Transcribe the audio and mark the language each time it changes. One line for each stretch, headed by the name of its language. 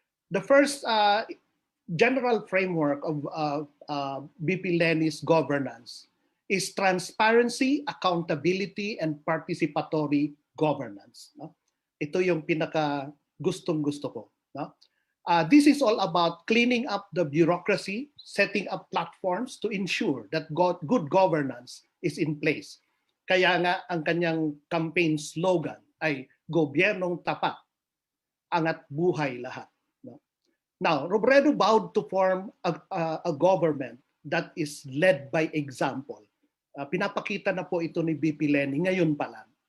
English: The first general framework of BP Leni's governance is transparency, accountability, and participatory governance. No?
Filipino: Ito yung pinaka gustong-gusto ko.
English: No? This is all about cleaning up the bureaucracy, setting up platforms to ensure that good governance is in place.
Filipino: Kaya nga ang kanyang campaign slogan ay gobyernong tapat, angat buhay lahat. No?
English: Now, Robredo vowed to form a government that is led by example.
Filipino: Pinapakita na po ito ni BP Leni ngayon pa lang.